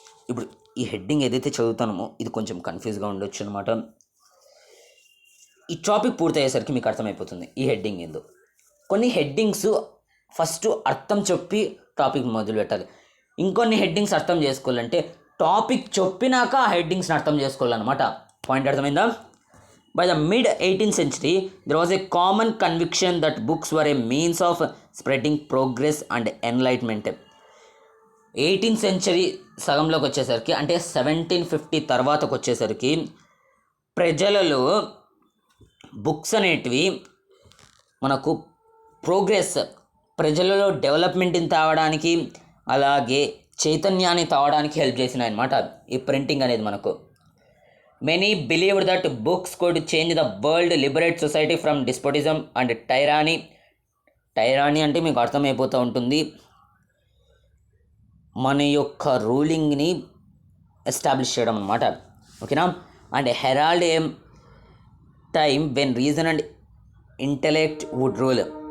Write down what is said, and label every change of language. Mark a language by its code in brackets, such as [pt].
[te] ఇప్పుడు ఈ హెడ్డింగ్ ఏదైతే చదువుతానో ఇది కొంచెం కన్ఫ్యూజ్గా ఉండొచ్చు అనమాట. ఈ టాపిక్ పూర్తయ్యేసరికి మీకు అర్థమైపోతుంది ఈ హెడ్డింగ్ ఏందో. కొన్ని హెడ్డింగ్స్ ఫస్ట్ అర్థం చెప్పి టాపిక్ మొదలు పెట్టాలి. ఇంకొన్ని హెడ్డింగ్స్ అర్థం చేసుకోవాలంటే టాపిక్ చెప్పినాక ఆ హెడ్డింగ్స్ని అర్థం చేసుకోవాలన్నమాట. పాయింట్ అర్థమైందా? [en] By the mid-18th century, there was a common conviction that books were a means of spreading progress and enlightenment. [te] 18th century సగంలోకి వచ్చేసరికి, అంటే 1750 తర్వాతకు వచ్చేసరికి ప్రజలలో బుక్స్ అనేటివి మనకు ప్రోగ్రెస్, ప్రజలలో డెవలప్మెంట్ని తేవడానికి, అలాగే చైతన్యాన్ని తేవడానికి హెల్ప్ చేసినాయి అన్నమాట ఈ ప్రింటింగ్ అనేది మనకు. [en] Many believed that books could change the world, liberate society from despotism and tyranny. [te] టైరానీ అంటే మీకు అర్థమైపోతూ ఉంటుంది, మన యొక్క రూలింగ్ని ఎస్టాబ్లిష్ చేయడం అనమాట. ఓకేనా? [en] And herald a time when reason and intellect would rule.